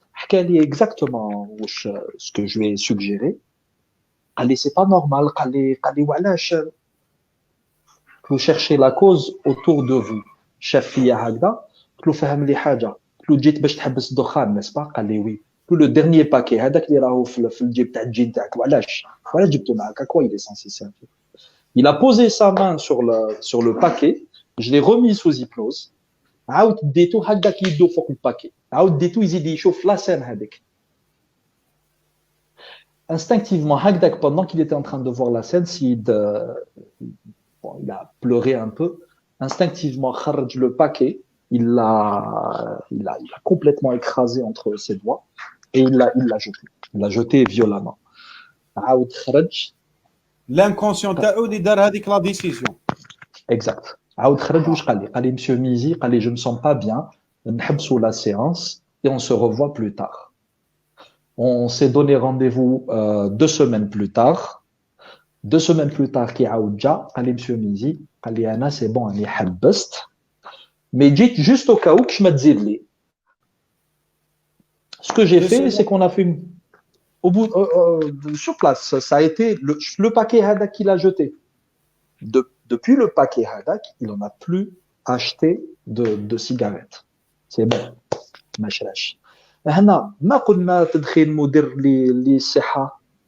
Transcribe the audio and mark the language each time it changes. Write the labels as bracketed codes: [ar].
[fr] Allez, exactement ce que je lui ai suggéré. Allez, c'est pas normal. Allez, vous cherchez la cause autour de vous. [ar] Chef فيا هكذا قلت له فهم لي حاجه قلت له جيت باش تحبس الدخان نسبا قال لي وي قلت له ديرني باكي هذاك اللي راهو في الجيب تاع الجين تاعك وعلاش جبته معك [fr] à quoi il est censé servir. Il a posé sa main sur le paquet, je l'ai remis sous hypnose. [ar] عاود ديتو هكذاك يدو فوق الباكي عاود ديتو يزيد يشوف لا سين هذيك. [fr] Instinctivement [ar] هكذاك [fr] pendant qu'il était en train de voir la scène, il a pleuré un peu. Instinctivement, kharj le paquet, il l'a complètement écrasé entre ses doigts et il l'a jeté. Il l'a jeté violemment. [ar] عاود خرج. L'inconscient تاعو اللي دار هذيك لا ديسيزيون. [fr] Exact. [ar] عاود خرج واش قال لي؟ قال لي monsieur Mizi, قال لي [fr] je me sens pas bien, [ar] نحبسوا [fr] la séance et on se revoit plus tard. On s'est donné rendez-vous 2 semaines plus tard. 2 semaines plus tard, qui a déjà, قال لي monsieur Mizi, [ar] قال لي أنا [fr] c'est bon, [ar] أنا حبست, [fr] mais جيت juste au cas où que je me تزيد لي. Ce que j'ai fait, c'est qu'on a fait au bout sur place, ça a été le paquet Hadak qu'il a jeté. Depuis le paquet Hadak, il n'en a plus acheté de cigarettes. C'est bon, [ar] ما شراش. هنا ما قلنا تدخين مدير للصحة.